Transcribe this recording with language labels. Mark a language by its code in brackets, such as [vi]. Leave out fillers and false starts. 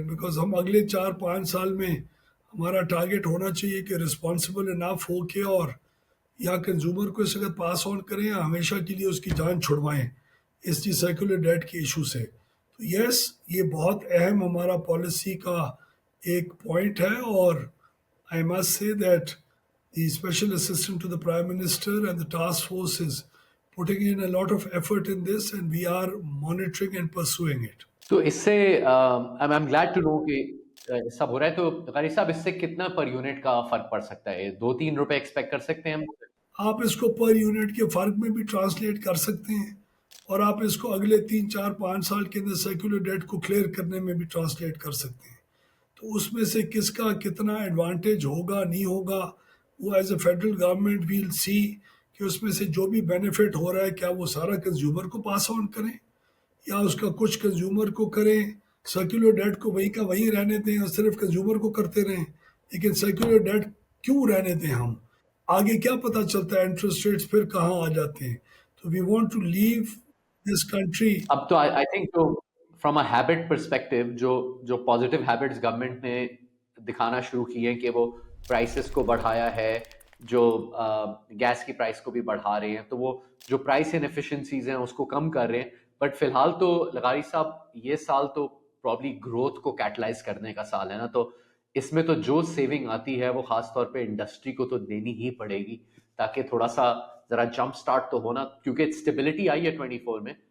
[ur] Because ہم اگلے 4-5 سال میں ہمارا ٹارگیٹ ہونا چاہیے کہ [en] responsible enough [ur] ہو کے اور یا کنزیومر کو اس وقت پاس آن کریں یا ہمیشہ کے لیے اس کی جان چھڑوائیں اس کی سرکولر ڈیٹ کے ایشو سے. تو یس, یہ بہت اہم ہمارا پالیسی کا ایک پوائنٹ ہے. [en] اور I must say that the special assistant to the Prime Minister and the task force is putting in a lot of effort in this and we are monitoring and pursuing it. [ur] تو اس سے [en] I'm glad to know [ur] کہ سب ہو رہا ہے. تو غاری صاحب اس سے کتنا per unit کا فرق پڑ سکتا ہے؟ 2-3 روپے ایکسپیکٹ کر سکتے ہیں ہم؟ آپ اس کو پر یونٹ کے فرق میں بھی ٹرانسلیٹ کر سکتے ہیں اور آپ اس کو اگلے 3-4-5 سال کے اندر سرکولر ڈیٹ کو کلیئر کرنے میں بھی ٹرانسلیٹ کر سکتے ہیں. تو اس میں سے کس کا کتنا ایڈوانٹیج ہوگا نہیں ہوگا وہ [en] as a federal government we'll see [ur] کہ اس میں سے جو بھی بینیفٹ ہو رہا ہے کیا وہ سارا کنزیومر کو پاس آن کریں یا اس کا کچھ کنزیومر کو کریں. سرکولر ڈیٹ کو وہیں کا وہیں رہنے دیں اور صرف کنزیومر کو کرتے رہیں. لیکن سرکولر ڈیٹ کیوں رہنے دیں؟ ہم آگے کیا پتہ چلتا ہے انٹرسٹ ریٹس پھر کہاں آ جاتے ہیں. [en] تو we want to leave this country. [ur] اب تو آئی تھنک جو [en] from a habit perspective [ur] جو پازیٹیو ہیبٹس گورنمنٹ نے دکھانا شروع کی ہیں کہ وہ پرائسز کو بڑھایا ہے, جو گیس کی پرائس کو بھی بڑھا رہے ہیں, تو وہ جو پرائس انیفیشنسیز ہیں اس کو کم کر رہے ہیں. بٹ فی الحال تو لغاری صاحب یہ سال تو پرابلی گروتھ کو کیٹلائز کرنے کا سال ہے نا, تو اس میں تو جو سیونگ آتی ہے وہ خاص طور پہ انڈسٹری کو تو دینی ہی پڑے گی تاکہ تھوڑا سا ذرا جمپ سٹارٹ تو ہونا, کیونکہ اسٹیبلٹی آئی ہے 24 میں.